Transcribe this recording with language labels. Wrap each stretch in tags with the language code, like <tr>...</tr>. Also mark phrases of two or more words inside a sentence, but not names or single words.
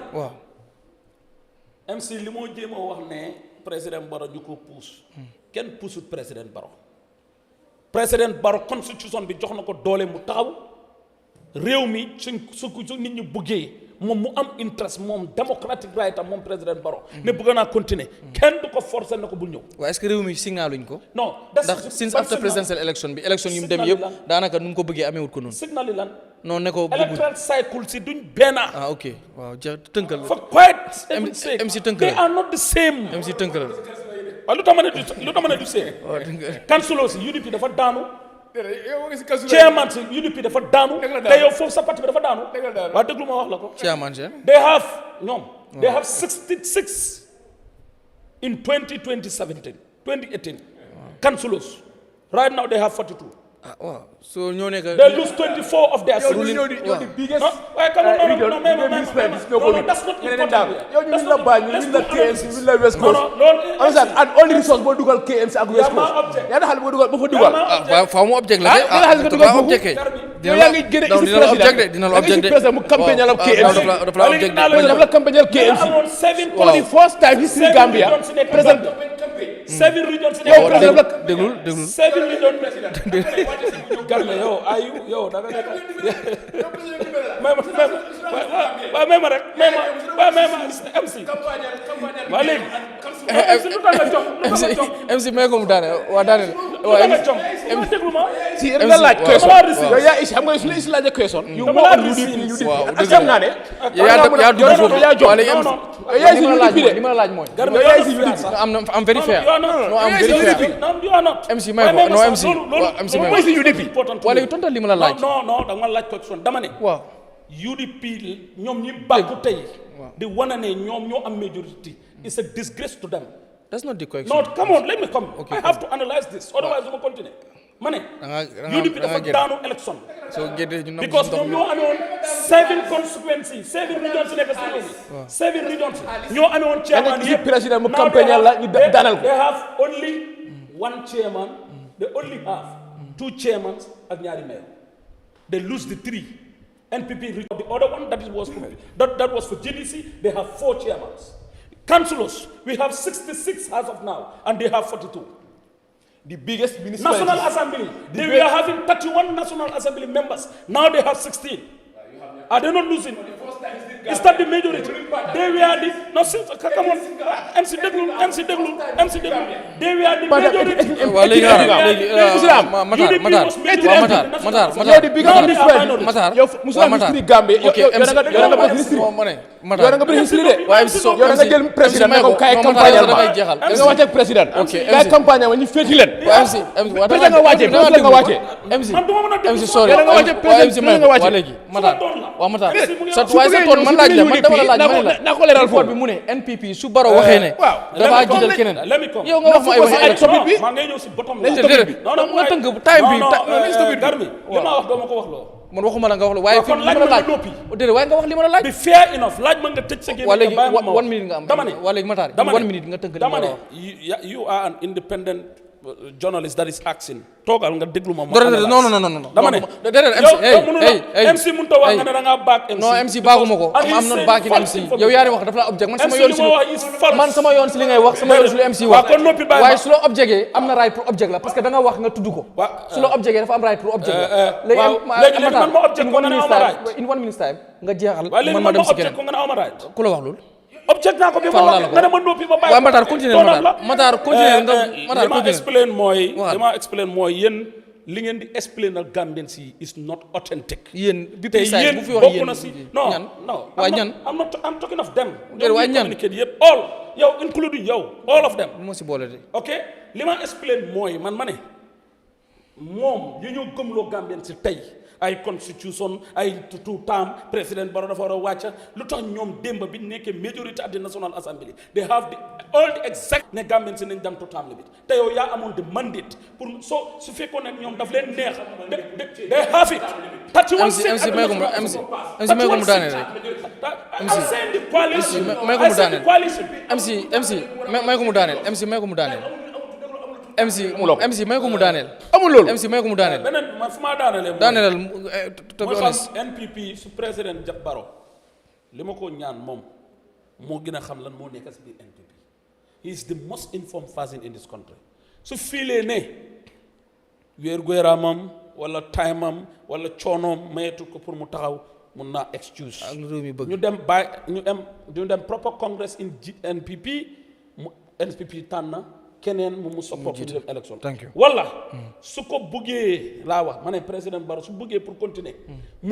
<wo>waaw. MC li moo jéem a wax ne président Barrow ñu ko puus. kenn puusut président Barrow. président Barrow constitution bi jox na ko doole mu taxaw. réew mi su nit ñi buggee moom mu am interest moom</wo> <en>democratic right</en> <wo>am moom président Barrow ne bëgg naa continuer kenn du ko forcer na ko bul ñëw. waaw est-ce que réew mi signaluñ ko. non ndax</wo> <en>since after presidential election</en> <wo>bi election yu mu dem yëpp daanaka nu mu ko bëggee ameewut ko noonu. signal yi lan. non ne ko bëgg</wo> <en>electoral cycle</en> <wo>si duñ benn. ah ok waaw tënkal.</wo> <en>for quite</en> <wo>MC tënkal</wo> <en>they are not the same.</en> <wo>MC tënkal. waaw lu tax ma ne du same. waaw tënkal. councilor si UDP dafa daanu. chairman si UDP dafa daanu. te yow foofu sa parti bi dafa daanu. waaw déglu ma wax la ko. chairman si.</wo> <en>they have 66 in 2017 councilors right now they have 42.</en> <wo>ah waaw so ñoo nekk.</wo> <en>they lose 24 of their seats. you're the biggest region. No, that's not important.</en> <wo>yow ñu la bañ ñu la KMC ñu la West Coast.</wo> <en>and only resource</en> <wo>boo dugal KMC ak West Coast. yaa xal boo dugal ba fa dugal. waaw faaw mu object la de. dina la object de mu campagne la KMC. dafa la object de. dafa la campagne KMC.</wo> <en>for the first time history Gambia président 7 regions.</en> <wo>déglul</wo> <en>7 regions.</en> <wo>Garme yow da nga nekk may ma rek MC waa léegi MC lu tax nga jox MC may ko mu daane waa daane si la laaj question yow yaa is xam nga su la is laaj question yu mo accept naa ne yaa dugg foofu yaa is UDP de li ma laaj mooy yaa is UDP</wo> <en>am very fair no am very fair</en> <wo>MC may ko</wo> <en>no</en> <wo>MC may ko si UDP wala tontal li ma la laaj non da nga laaj question dama ne waaw UDP ñoom ñi bàkku tey di wane ne ñoom ñoo am majority</wo> <en>it's a disgrace to them. That's not the question. No, come on, let me come. Okay, I have to analyze this. Otherwise, we will continue. Money.</en> <wo>UDP dafa daanu election. So because ñoom ñoo amoon</wo> <en>7 constituencies, 7 regions</en> <wo>nekk si réew mi.</wo> <en>7 regions.</en> <wo>ñoo amoon chairman yëpp. président mu campagne la ñu daanal ko.</wo> <en>They have only 1 chairman. They only have 2 chairmen</en> <wo>ak ñaari mayor.</wo> <en>They lose the 3. NPP the other one that was for GDC. They have 4 chairmen. Councillors, we have 66 as of now, and they have 42. The biggest municipality. National Assembly, they were having 31 National Assembly members. Now they have 16. Are they not losing? Is that the majority? They were the no. Come on, MC Deglu. They were the majority. You're the biggest municipality. Muslim history Gambia.</en> <wo>You're nga bëri history de. Yow nga jël président ne ko kay campagne ma. Nga wàcce président. Kay campagne ma ñu féeti leen. Président nga wàcce, président nga wàcce. MC sorry. Matar waaye sa toon man laaj la man dama la laaj na ko leeral foofu bi mu ne NPP su Barrow waxee ne dafa jiital keneen yow nga wax ma ay waxi topic bi maa ngay ñëw si bottom la non nga tënk time bi Garmi li ma wax doo ma ko wax loo man waxuma la nga wax la waaye fi li ma la laaj déedéet waaye nga wax li ma la laaj bi</wo> <en>fair enough</en> <wo>laaj ma nga tëj sa gémmiñ waa léegi 1 minute nga am dama ne waa léegi Matar 1 minute nga tënk</wo> <en>dama ne you are an independent journalist that is asking</en> <wo>toogal nga déglu ma non dama ne MC mënut a wax nga ne da ngaa baak MC non MC baaguma ko</wo> <en>am not backing MC</en> <wo>yow yaa wax dafa la object man sama yoon si li ngay wax sama yoon si lu MC wax waaye su la objectee am na right pour object la</wo> <fr>parce que</fr> <wo>da nga wax nga tudd ko su la objectee dafa am right pour object la léegi man ma object ko nga ne am ma right</wo> <en>in 1 minute time</en> <wo>nga jeexal man ma dem si keneen ko nga ne am ma right ku la wax loolu object naa ko bi ma wax nga ne ma noppi ma bàyyi waaw Matar continue li ma explain mooy yéen li ngeen di explain al Gambians yi</wo> <en>is not authentic</en> <wo>yéen bi te precise yéen bu fi wax bokk na si non waaye ñan</wo> <en>I'm talking of them</en> <wo>waaye ñan yëpp all yow including yow</wo> <en>all of them</en> <wo>moo si boole de ok li ma explain mooy man ma ne moom yu ñu gëmloo Gambians si tey ay constitution ay</wo> <en>two term</en> <wo>président Barrow dafa war a wàcca lu tax ñoom démb bi nekkee majorité</wo> <en>at the National Assembly they have all the exact</en> <wo>ne Gambian si nañ dem</wo> <en>to term limit</en> <wo>te yow yaa amoon</wo> <en>the mandate</en> <wo>pour su fekkoon ne ñoom daf leen neex</wo> <en>they have it 31 seats</en> <wo>MC may ko mu daaneel rek may ko mu daaneel MC may ko mu daaneel amul loolu MC may ko mu daaneel beneen man fu ma daanelee daaneel to be mooy honest xam NPP su président Barrow li ma ko ñaan moom moo gën a xam lan moo nekk si biir NPP</wo> <en>he is the most informed person in this country</en> <wo>su fiilee ne wér-gu-yaramam wala time am wala coonoom mayetul ko pour mu taxaw mun naa excuse ak lu réew mi bëgg ñu dem</wo> <en>proper congress</en> <wo>in NPP mu NPP tànn keneen mu support pour dem élection wala su ko buggee laa wax ma ne président Barrow su buggee</wo> <fr>pour continuer</fr> <wo>mu</wo>